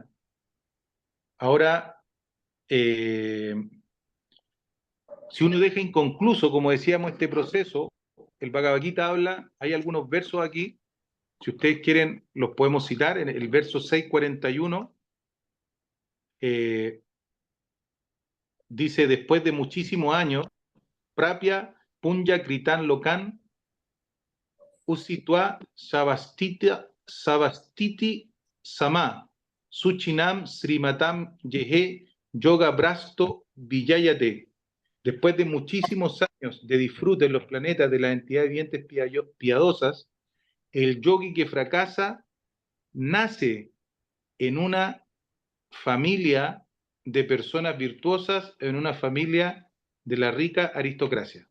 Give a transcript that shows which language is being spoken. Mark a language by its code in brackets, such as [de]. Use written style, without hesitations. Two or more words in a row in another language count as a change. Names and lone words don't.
[es] Ahora, si uno deja inconcluso, como decíamos, este proceso, el Bhagavad Gita habla, hay algunos versos aquí, si ustedes quieren los podemos citar, en el verso 641, dice: después de muchísimos años, [sa] Prapya Punya Kritan Lokan Usitwa Savastiti Sama Suchinam Srimatam Yehe Yoga Brasto Villayate. [es] Después de muchísimos años de disfrute en los planetas de las entidades vivientes piadosas, el yogi que fracasa nace en una familia de personas virtuosas, en una familia de la rica aristocracia.